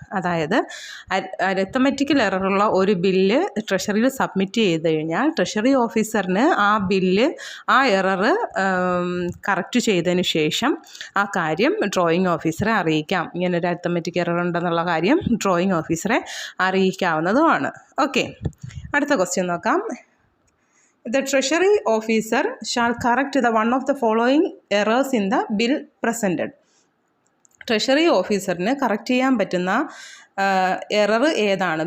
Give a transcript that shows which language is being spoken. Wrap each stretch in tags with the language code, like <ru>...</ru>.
<ml>അതായത് അരിത്തമെറ്റിക്കൽ എററുള്ള ഒരു bill ട്രഷറിയിൽ submit ചെയ്ത് കഴിഞ്ഞാൽ ട്രഷറി ഓഫീസറിന് ആ ബില്ല്, ആ എററ് കറക്റ്റ് ചെയ്തതിന് ശേഷം ആ കാര്യം ഡ്രോയിങ് ഓഫീസറെ അറിയിക്കാം. ഇങ്ങനൊരു അരിത്തമെറ്റിക് എറർ ഉണ്ടെന്നുള്ള കാര്യം ഡ്രോയിങ് ഓഫീസറെ അറിയിക്കാവുന്നതുമാണ്. ഓക്കെ, അടുത്ത ക്വസ്റ്റ്യൻ നോക്കാം.</ml> <en>The treasury officer shall correct the one of the following errors in the bill presented.</en> <ml>Treasury ഓഫീസറിന് correct ചെയ്യാൻ പറ്റുന്ന എറർ ഏതാണ്?</ml>